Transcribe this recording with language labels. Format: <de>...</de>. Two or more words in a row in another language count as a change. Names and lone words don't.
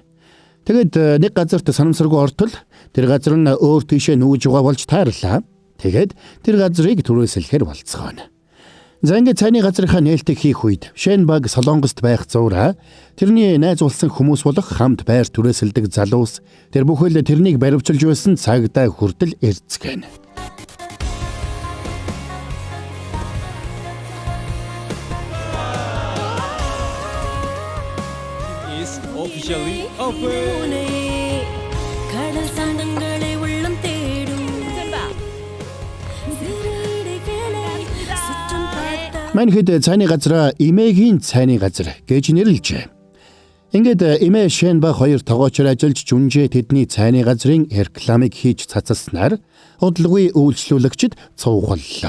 <mn>Тэгээд нэг газарт санамсаргүй ортол тэр газар нь өөр тийшээ нүүж байгаа болж таарлаа. Тэгээд тэр газрыг түрээслэхээр болцгооно. За ингээд цайны газрынхаа нээлтийг хийх үед Шенбаг Солонгост байх зуураа тэрний найз улсын хүмүүс болох хамт байр түрээсэлдэг залуус тэр бүхэл тэрнийг баривчилж байсан цагдаа хүртэл эрцгэн.</mn> <en>is officially open.</en> <ta>கடல் சாண்டங்களை உள்ளம் தேடும்</ta> <mn>Мань хэд цайны газраа эмээгийн цайны газар гэж нэрлэжээ. Ингээд эмээ Шэнба хоёр тогоочор ажиллаж жүнжээ тэдний цайны газрын рекламыг хийж цацалснаар удалгүй үйлчлүүлэгчид цуугаллаа.</mn>